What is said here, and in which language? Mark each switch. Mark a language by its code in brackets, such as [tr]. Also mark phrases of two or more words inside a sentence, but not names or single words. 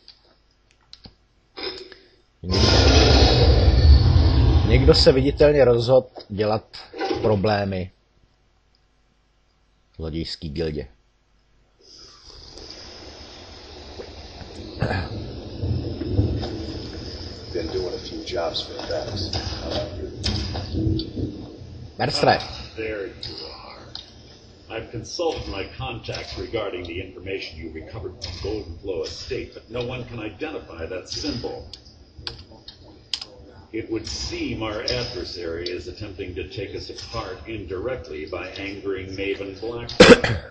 [cs] Někdo se viditelně rozhodl dělat problémy v zlodějské gildě. Merstre. [en] There you are. I've consulted my contacts regarding the information you recovered from Golden Flow Estate, but no one can identify that symbol. It would seem our adversary is attempting to take us apart indirectly by angering Maven Blackfire.